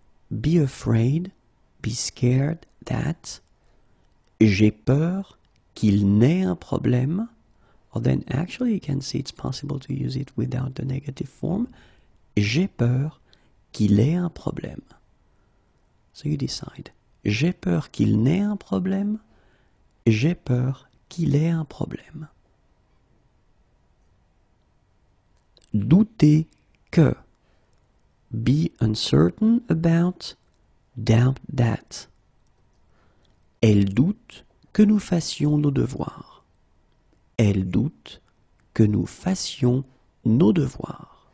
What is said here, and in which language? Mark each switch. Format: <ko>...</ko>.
<en>Be afraid, be scared that.</en> <fr>J'ai peur qu'il n'ait un problème.</fr> <en>Or then actually you can see it's possible to use it without the negative form.</en> <fr>J'ai peur qu'il ait un problème.</fr> <en>So you decide.</en> <fr>J'ai peur qu'il n'ait un problème. J'ai peur qu'il ait un problème. Douter que.</fr> <en>Be uncertain about, doubt that.</en> <fr>Elle doute que nous fassions nos devoirs. Elle doute que nous fassions nos devoirs.</fr>